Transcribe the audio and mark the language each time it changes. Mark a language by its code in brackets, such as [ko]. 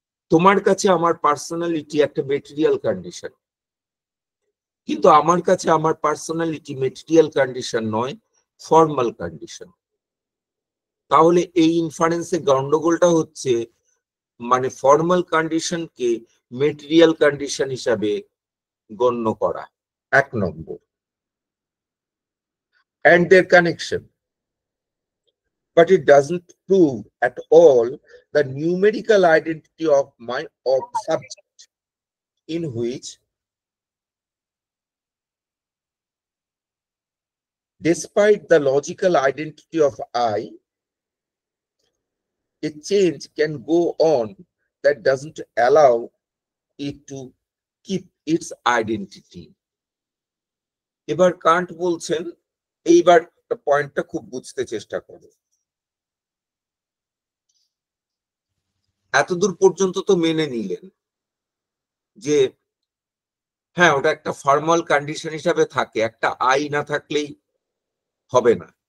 [bn] তোমার কাছে আমার পার্সোনালিটি একটা মেটেরিয়াল কন্ডিশন, কিন্তু আমার কাছে আমার পার্সোনালিটি মেটেরিয়াল কন্ডিশন নয়, ফর্মাল কন্ডিশন। তাহলে এই ইনফারেন্সে গন্ডগোলটা হচ্ছে, মানে ফর্মাল কন্ডিশনকে মেটেরিয়াল কন্ডিশন হিসাবে গণ্য করা, 1 নম্বর। [en] and their connection, but it doesn't prove at all the numerical identity of my subject, in which, despite the logical identity of I, a change can go on that doesn't allow it to keep its identity. [bn] এবার Kant বলছেন, এইবার পয়েন্টটা খুব বুঝতে চেষ্টা করো। এতদূর পর্যন্ত তো মেনে নিলেন যে হ্যাঁ, ওটা একটা ফর্মাল কন্ডিশন হিসাবে থাকে, একটা আই না থাকলেই হবে না।